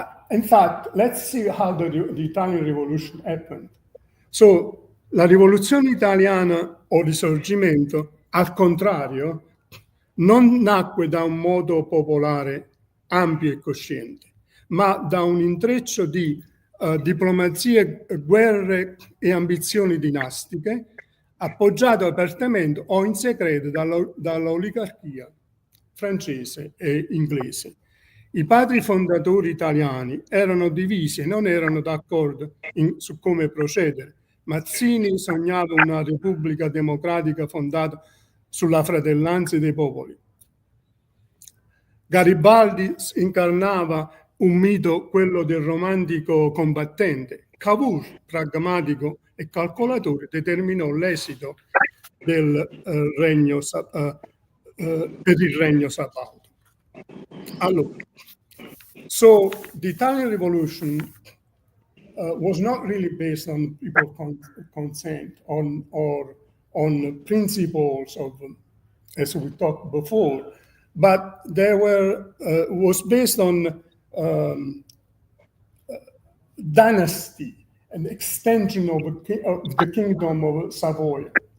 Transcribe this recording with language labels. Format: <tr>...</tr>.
<en>In fact, let's see how the Italian Revolution happened.</en> <it>So, la rivoluzione italiana o risorgimento, al contrario, non nacque da un modo popolare ampio e cosciente, ma da un intreccio di diplomazie, guerre e ambizioni dinastiche, appoggiato apertamente o in segreto dall'oligarchia francese e inglese. I padri fondatori italiani erano divisi e non erano d'accordo su come procedere. Mazzini sognava una repubblica democratica fondata sulla fratellanza dei popoli. Garibaldi incarnava un mito, quello del romantico combattente. Cavour, pragmatico e calcolatore, determinò l'esito del regno per il regno sabaudo.</it> <en>Allora, so the Italian Revolution was not really based on people's consent or on principles of, as we talked before, but there was based on dynasty, an extension of the kingdom of Savoy.</en>